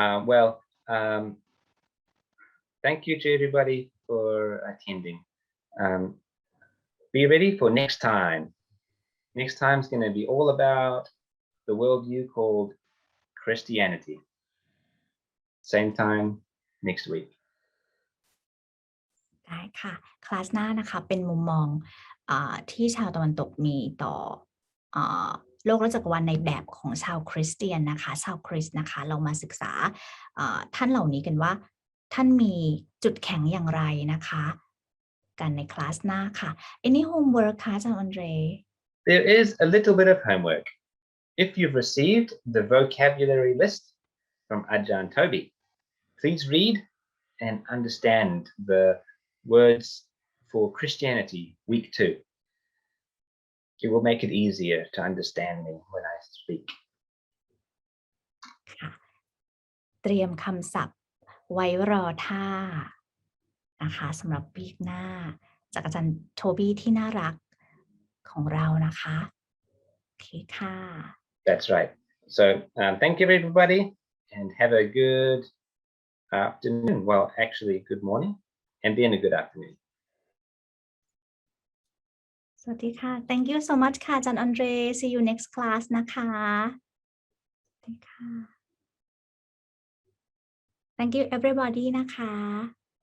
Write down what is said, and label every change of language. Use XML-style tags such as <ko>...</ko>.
<en>Well, thank you to everybody for attending. Be ready for next time. Next time is going to be all about the worldview called Christianity. Same time next week.</en> <th>ได้ค่ะคลาสหน้านะคะเป็นมุมมองที่ชาวตะวันตกมีต่อโลกและจักรวาลในแบบของชาวคริสเตียนนะคะชาวคริสต์นะคะเรามาศึกษาท่านเหล่านี้กันว่าท่านมีจุดแข็งอย่างไรนะคะกันในคลาสหน้าค่ะ</th> <en>Any homework</en> <th>คะอาจารย์อันเดร</th> <en>There is a little bit of homework. If you've received the vocabulary list from Aj.Andre Toby, please read and understand the words for Christianity week 2. It will make it easier to understand me when I speak.</en> <th>ค่ะเตรียมคำศัพท์ไว้รอท่านะคะสำหรับวีคหน้าจากอาจารย์โทบี้ที่น่ารักของเรานะคะโอเคค่ะ</th> <en>That's right. So thank you everybody and have a good afternoon. Well, actually good morning and then a good afternoon.</en> <th>สวัสดีค่ะ</th> <en>Thank you so much</en> <th>ค่ะอาจารย์อันเดร</th> <en>See you next class</en> <th>นะคะสวัสดีค่ะ</th> <en>Thank you everybody</en> <th>นะคะ</th>